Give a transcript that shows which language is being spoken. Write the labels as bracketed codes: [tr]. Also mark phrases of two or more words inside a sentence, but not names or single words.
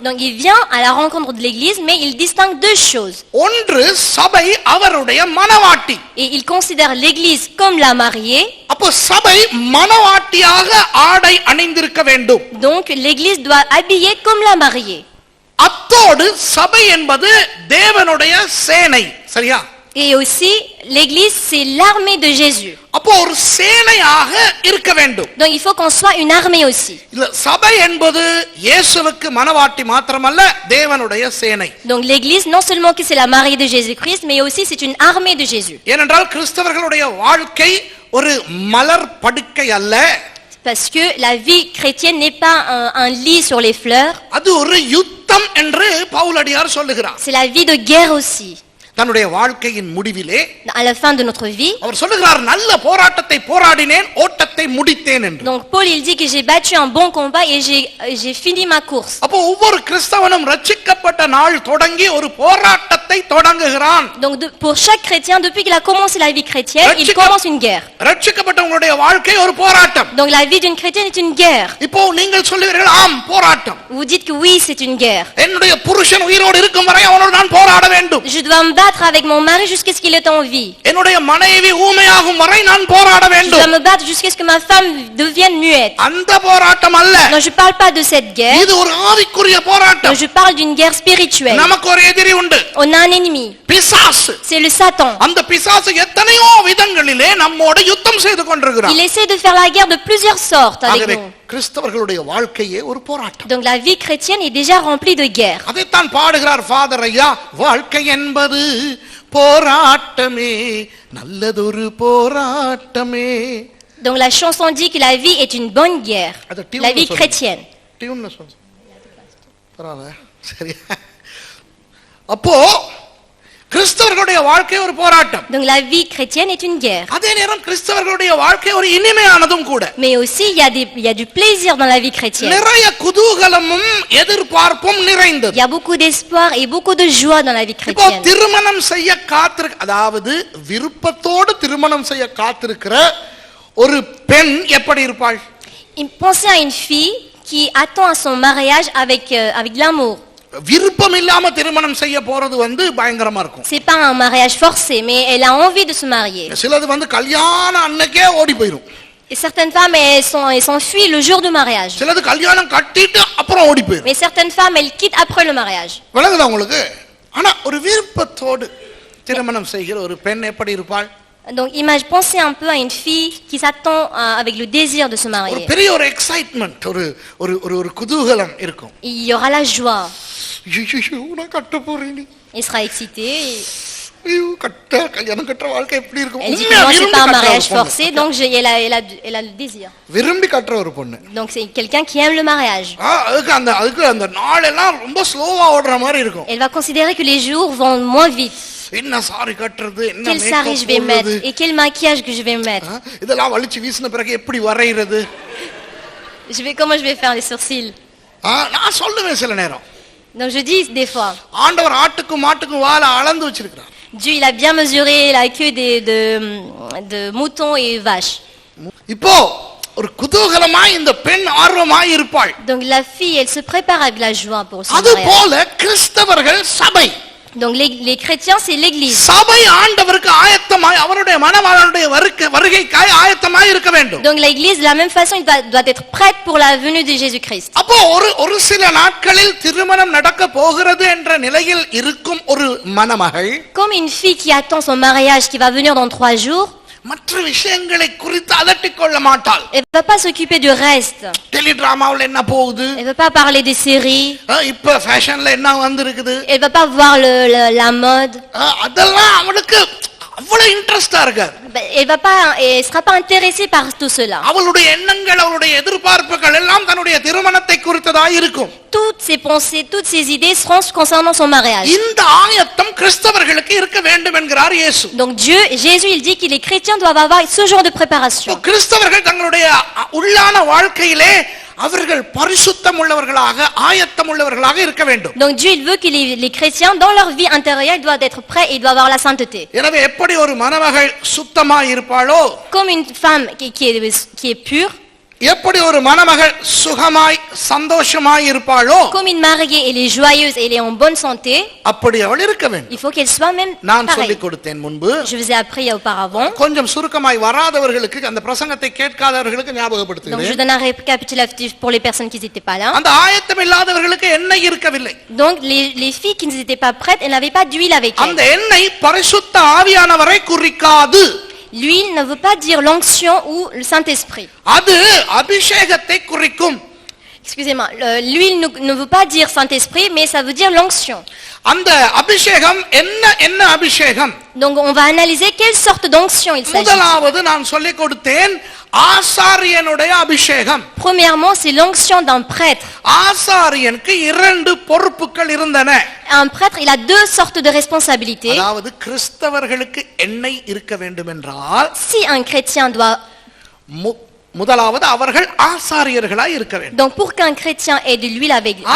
[fr] Donc il vient à la rencontre de l'église, mais il distingue deux choses. [ta] ஒன்று சபை அவருடைய மணவாட்டி. [fr] Et il considère l'église comme la mariée. [ta] அப்போ சபை மணவாட்டியாக ஆடை அணிந்திருக்க வேண்டும். [fr] Donc l'église doit habiller comme la mariée. [ta] அத்தோடு சபை என்பது தேவனுடைய சேனை, சரியா? [fr] Et aussi, l'église, c'est l'armée de Jésus. [ta] அப்போ ஒரு சேனையாக இருக்க வேண்டும். [fr] Donc il faut qu'on soit une armée aussi. [ta] இல்ல, சபை என்பது இயேசுவுக்கு மணவாட்டி மாத்திரமல்ல, தேவனுடைய சேனை. [fr] Donc l'église, non seulement que c'est la mariée de Jésus-Christ, mais aussi c'est une armée de Jésus. [ta] ஏனென்றால் கிறிஸ்தவர்களுடைய வாழ்க்கை ஒரு மலர் படுக்கை அல்ல. [fr] Parce que la vie chrétienne n'est pas un lit sur les fleurs. [ta] அது ஒரு யுத்தம் என்று பவுலடியார் சொல்லுகிறார். [fr] C'est la vie de guerre aussi. [ta] தன்னுடைய வாழ்க்கையின் முடிவிலே [fr] À la fin de notre vie. [ta] அவர் சொல்லுகிறார், நல்ல போராட்டத்தை போராடினேன், ஓட்டத்தை முடித்தேன் என்று. [fr] Donc Paul il dit que j'ai battu un bon combat et j'ai fini ma course. [ta] அப்போ ஒவ்வொரு கிறிஸ்தவனும் ரட்சிக்கப்பட்ட நாள் தொடங்கி ஒரு போராட்டத்தை தொடங்குகிறான். [fr] Donc pour chaque chrétien, depuis qu'il a commencé la vie chrétienne, il commence une guerre. [ta] ரட்சிக்கப்பட்டவங்களுடைய வாழ்க்கை ஒரு போராட்டம். [fr] Donc la vie d'une chrétienne est une guerre. [ta] இப்போ நீங்கள் சொல்லுவீர்கள், ஆம் போராட்டம். [fr] Vous dites que oui, c'est une guerre. [ta] என்னுடைய புருஷன் உயிரோடு இருக்கும் வரை அவனோடு நான் போராட வேண்டும். [fr] Je dois me battre avec mon mari jusqu'à ce qu'il est en vie. [ta] என்னுடைய மனைவி ஊமையாகும் வரை நான் போராட [fr] Je [ta] வேண்டும். [fr] dois me battre jusqu'à ce que ma femme devienne muette. [ta] அந்த போராட்டம் அல்ல. [fr] Non, je parle pas de cette guerre. [ta] இது ஒரு ஆவிக்குரிய [fr] Non, [ta] போராட்டம். [fr] je parle d'une guerre spirituelle. [ta] நமக்கு ஒரு எதிரி உண்டு, [fr] On a un ennemi. [ta] பிசாசு. [fr] C'est le Satan. [ta] அந்த பிசாசு எத்தனையோ விதங்களிலே நம்மோடு யுத்தம் செய்து கொண்டிருக்கிறான். [fr] Il essaie de faire la guerre de plusieurs sortes avec [ta] ஆகவே [fr] nous. [ta] கிறிஸ்தவர்களுடைய வாழ்க்கையே ஒரு போராட்டம். [fr] Donc la vie chrétienne est déjà remplie de guerres. [ta] அதைத்தான் பாடுகிறார் ஃபாதர் ஐயா, வாழ்க்கை என்பது போராட்டமே, நல்லதொரு போராட்டமே. [fr] Donc la chanson dit que la vie est une bonne guerre. [ta] அது டியூன்ல [fr] La vie [ta] சொல்லுங்க. [fr] chrétienne. [ta] டியூன்ல சொல்லுங்க. பரவாயில்ல, சரி. அப்போ கிறிஸ்தவர்களுடைய வாழ்க்கை ஒரு போராட்டம். [fr] Donc la vie chrétienne est une guerre. [ta] அதே நேரம் கிறிஸ்தவர்களுடைய வாழ்க்கை ஒரு இனிமையானதும் கூட. [fr] Mais aussi il y a du plaisir dans la vie chrétienne. [ta] நிறைய குதூகலமும் எதிர்பார்ப்பும் நிறைந்தது. [fr] Il y a beaucoup d'espoir et beaucoup de joie dans la vie [ta] இப்போ [fr] chrétienne. [ta] திருமணம் செய்ய அதாவது விருப்பத்தோடு திருமணம் செய்ய காத்திருக்கிற ஒரு பெண் எப்படி இருப்பாள்? [fr] Pensez à une fille qui attend à son mariage avec de l'amour. [ta] விருப்பம் இல்லாம திருமணம் செய்ய போறது பயங்கரமா இருக்கும். [fr] C'est pas un mariage forcé, mais elle a envie de se marier. [ta] சிலது கல்யாண அன்னைக்கே ஓடி போயிடும். [fr] Et certaines femmes elles s'enfuient le jour du mariage. [ta] சிலது கல்யாணம் கட்டிட்டு அப்புறம் ஓடி போயிடும். [fr] Mais certaines femmes elles quittent après le mariage. [ta] விளங்குதா உங்களுக்கு? ஆனா ஒரு விருப்பத்தோடு திருமணம் செய்கிற ஒரு பெண் எப்படி இருப்பாள்? [fr] Donc pensez un peu à une fille qui s'attend avec le désir de se marier. [ta] ஒரு பெரிய ஒரு எக்ஸைட்மென்ட், ஒரு குதூகலம் இருக்கும். [fr] Il y aura la joie. [ta] நான் கட்ட போறேன். [fr] Elle sera excitée. [ta] கல்யாணம் கட்ட வாழ்க்கை எப்படி இருக்கும்? [fr] Elle dit que moi c'est pas un mariage forcé, donc elle a le désir. [ta] விரும்பி கட்டுற ஒரு பொண்ணு. [fr] Donc c'est quelqu'un qui aime le mariage. [ta] அதுக்கு அந்த நாள் எல்லாம் ரொம்ப ஸ்லோவா ஓடுற மாதிரி இருக்கும். [fr] Elle va considérer que les jours vont moins vite. [ta] என்ன சாரி கட்டறது, என்ன [fr] Quel sari je vais mettre et quel maquillage que je vais mettre. [ta] இதெல்லாம் வலிச்சு வீசின பிறகு எப்படி வரையிறது? [fr] Comment je vais faire les sourcils? [ta] நான் சொல்லுவேன் சில நேரம். [fr] Donc je dis des fois. [ta] ஆண்டவர் ஆட்டுக்கும் மாட்டுக்கும் வாலை அளந்து வச்சிருக்கார். [fr] Dieu il a bien mesuré la queue de moutons et vaches. [ta] இப்போ ஒரு குதூகலமாய் இந்த பெண் ஆர்வமாய் இருப்பாள். [fr] Donc la fille elle se prépare avec la joie pour son [ta] அது [fr] mariage. [ta] போல கிறிஸ்தவர்கள் சபை [fr] Donc les chrétiens, c'est l'église. [ta] சபை ஆண்டவருக்கு ஆயத்தமாய் அவருடைய மணவாளனுடைய வருகைக்காய் ஆயத்தமாய் இருக்க வேண்டும். [fr] Donc l'église, de la même façon, doit être prête pour la venue de Jésus-Christ. [ta] அப்போ ஒரு சில நாட்களில் திருமணம் நடக்க போகிறது என்ற நிலையில் இருக்கும் ஒரு மணமகள் [fr] Comme une fille qui attend son mariage qui va venir dans 3 jours, [ta] மற்ற விஷயங்களை குறித்து அலட்டிக் கொள்ள மாட்டாள். [fr] elle ne va pas s'occuper du reste. [ta] டெலிடிராமாவில் என்ன போகுது, [fr] Elle ne va pas parler des séries. [ta] இப்ப ஃபேஷன்ல என்ன வந்திருக்குது, [fr] Elle ne va pas voir la mode. [ta] அதெல்லாம் அவளுக்கு அவ்வளவு இன்ட்ரெஸ்டா இருக்காது. [fr] Elle sera pas intéressée par tout cela. [ta] அவளுடைய எண்ணங்கள் அவளுடைய எதிர்பார்ப்புகள் எல்லாம் தன்னுடைய திருமணத்தை குறித்ததாக இருக்கும். [fr] Toutes ses pensées, toutes ses idées seront concernant son mariage. [ta] இந்த ஆயத்தம் கிறிஸ்தவர்களுக்கு இருக்க வேண்டும் என்கிறார் இயேசு. [fr] Donc Jésus, il dit que les chrétiens doivent avoir ce genre de préparation. [ta] கிறிஸ்தவர்கள் தங்களுடைய உள்ளான வாழ்க்கையிலே அவர்கள் பரிசுத்தம் உள்ளவர்களாக ஆயத்தம் உள்ளவர்களாக இருக்க வேண்டும். [fr] Donc Dieu, il veut que les chrétiens dans leur vie intérieure, ils doivent être prêts et ils doivent avoir la sainteté. [ta] எனவே எப்படி ஒரு மணமகள் சுத்தமாய் இருப்பாளோ, [fr] Comme une femme qui est pure, [ta] எப்படி ஒரு மணமகள் சுகமாய் சந்தோஷமாய் இருப்பாளோ, [fr] comme une mariée, elle est joyeuse et elle est en bonne santé, [ta] அப்படி அவள் இருக்க வேண்டும். [fr] il faut qu'elle soit même [ta] நான் [fr] pareille. [ta] சொல்லிக் கொடுத்தேன் முன்பு. [fr] Je vous ai appris auparavant. [ta] கொஞ்சம் சுருக்கமாய் வராதவர்களுக்கு, அந்த பிரசங்கத்தை கேட்காதவர்களுக்கு [fr] Donc je [ta] ஞாபகப்படுத்துகிறேன். [fr] donne un récapitulatif pour les personnes qui n'étaient pas là. [ta] அந்த ஆயத்தம் இல்லாதவர்களுக்கு எண்ணெய் இருக்கவில்லை. [fr] Donc les filles qui n'étaient pas prêtes, elles n'avaient pas d'huile avec [ta] அந்த [fr] elles. [ta] எண்ணெய் பரிசுத்த ஆவியானவரை குறிக்காது. [fr] L'huile ne veut pas dire l'onction ou le Saint-Esprit. [ta] அது அபிஷேகத்தை குறிக்கும். [fr] Excusez-moi, l'huile ne veut pas dire Saint-Esprit, mais ça veut dire l'onction. [ta] அந்த அபிஷேகம் என்ன அபிஷேகம்? [fr] Donc on va analyser quelle sorte d'onction il s'agit. [ta] முதலாவது நான் சொல்லிக் கொடுத்தேன், ஆசாரியனுடைய அபிஷேகம். [fr] Premièrement, c'est l'onction d'un prêtre. [ta] ஆசாரியனுக்கு 2 பொறுப்புகள் இருந்தன. [fr] Un prêtre, il a 2 sortes de responsabilités. [ta] அதாவது கிறிஸ்தவர்களுக்கு எண்ணெய் இருக்க வேண்டும் என்றால், [fr] Si un chrétien doit... [ta] முதலாவது அவர்கள் ஆசாரியர்களாய் இருக்க வேண்டும். [fr] Donc pour qu'un chrétien ait de l'huile avec lui, il faut